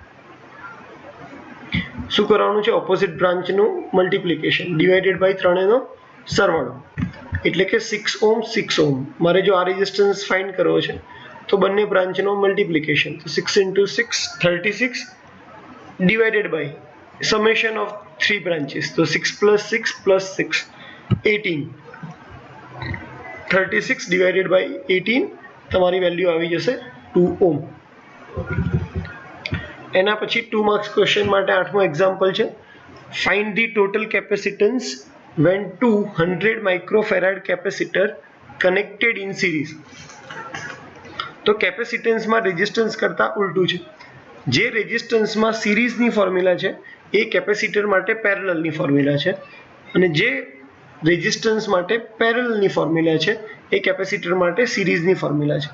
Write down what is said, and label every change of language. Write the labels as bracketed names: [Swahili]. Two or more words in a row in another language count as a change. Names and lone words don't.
[Gujarati] શું કરવાનું છે? [English] opposite branch multiplication [Gujarati] /3 નો સરવાળો, એટલે કે 6 ઓહમ 6 ઓહમ. મારે જો આ રેઝિસ્ટન્સ ફાઇન્ડ કરવો છે તો બંને બ્રાન્ચનો મલ્ટિપ્લિકેશન, તો 6 × 6 36 / [English] summation of 3 branches, [Gujarati] તો 6 + 6 + 6 18, 36 / 18 તમારી વેલ્યુ આવી જશે 2 ઓહમ. એના પછી [English] 2 marks question [Gujarati] માટે 8મો એક્ઝામ્પલ છે, [English] find the total capacitance when 200 microfarad capacitor connected in series. [Gujarati] તો કેપેસિટન્સમાં રેઝિસ્ટન્સ કરતા ઉલટું છે. જે રેઝિસ્ટન્સમાં [English] series formula [Gujarati] છે એ કેપેસિટર માટે [English] parallel formula [Gujarati] છે, અને જે રેઝિસ્ટન્સ માટે [English] parallel formula [Gujarati] છે એ કેપેસિટર માટે [English] series formula [Gujarati] છે.